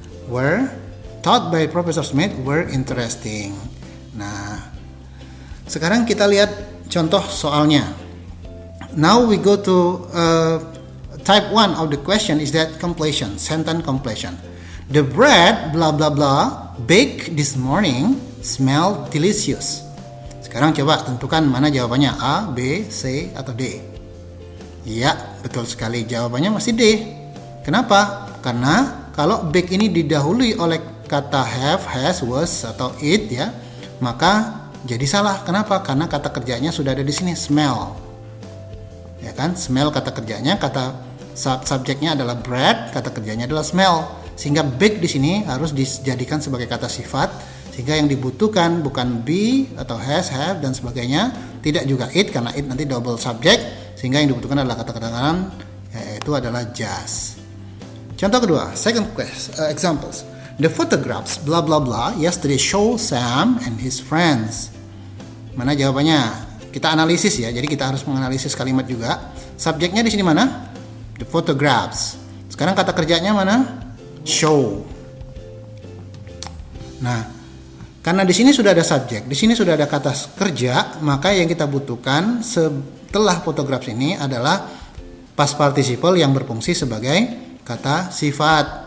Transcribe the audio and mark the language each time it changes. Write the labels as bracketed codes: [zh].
[en] Were taught by Professor Smith were interesting. [id] Nah, sekarang kita lihat contoh soalnya. [en] Now we go to type 1 of the question is that completion, sentence completion. The bread blah blah blah baked this morning smelled delicious. [id] Sekarang coba tentukan mana jawabannya, A, B, C atau D. Ya, betul sekali, jawabannya masih D. Kenapa? Karena kalau bake ini didahului oleh kata have, has, was atau it ya, maka jadi salah. Kenapa? Karena kata kerjanya sudah ada di sini, smell. Ya kan? Smell kata kerjanya, kata subjeknya adalah bread, kata kerjanya adalah smell. Sehingga bake di sini harus dijadikan sebagai kata sifat, sehingga yang dibutuhkan bukan be atau has, have dan sebagainya, tidak juga it karena it nanti double subject, sehingga yang dibutuhkan adalah kata keterangan yaitu adalah just. Contoh kedua, [en] second examples. The photographs blah blah blah yesterday show Sam and his friends. [id] Mana jawabannya? Kita analisis ya. Jadi kita harus menganalisis kalimat juga. Subjeknya di sini mana? [en] The photographs. [id] Sekarang kata kerjanya mana? Show. Nah, karena di sini sudah ada subjek, di sini sudah ada kata kerja, maka yang kita butuhkan setelah photographs ini adalah past participle yang berfungsi sebagai kata sifat.